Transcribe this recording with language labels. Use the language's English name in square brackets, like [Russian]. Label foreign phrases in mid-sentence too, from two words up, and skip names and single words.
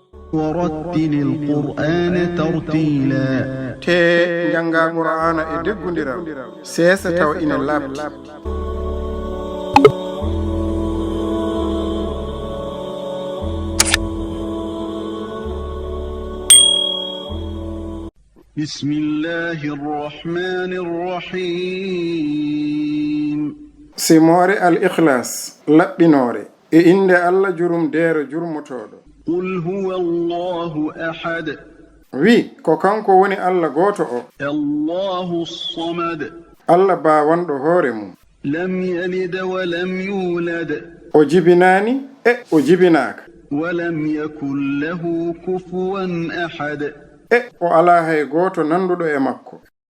[Arabic] ورتل القرآن ترتيلا [Fula] te janga qur'ana e deggundiral sesa taw ina labti [Arabic] بسم الله الرحمن الرحيم [Fula] simore al ikhlas labbinore e inde alla jurum dero jurmotodo [Arabic] قل هو الله أحد [Fula] wi ko kanko woni alla goto o [Arabic] الله الصمد [Fula] alla ba wando hore mum [Arabic] لم يلد ولم يولد [Fula] o jibinani e o jibinaka [Arabic] ولم يكن له كفوا أحد [Fula] e o ala hay goto nandudo e makko